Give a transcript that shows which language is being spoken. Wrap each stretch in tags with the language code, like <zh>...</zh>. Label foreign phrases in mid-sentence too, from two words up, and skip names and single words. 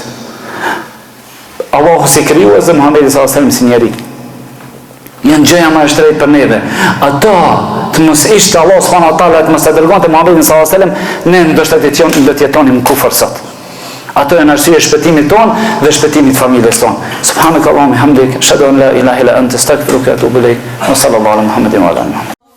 <sq>Allahu si krijues dhe Muhamedi</sq> <ar>صلى الله عليه وسلم</ar> <sq>si njeri. Janë gjëja më e shtrejtë për neve. Ata të mos ishte Allah</sq> <ar>سبحانه وتعالى</ar> <sq>të mos e dërgonte Muhamedin</sq> <ar>صلى الله عليه وسلم,</ar> <sq>ne ndoshta do të jetonim në kufër sot. Ato janë arsye shpëtimit ton dhe shpëtimit familjes ton.</sq> <ar>سبحانك اللهم حمدك أشهد أن لا إله إلا أنت أستغفرك وأتوب إليك. وصلى الله على محمد وعلى آله.</ar>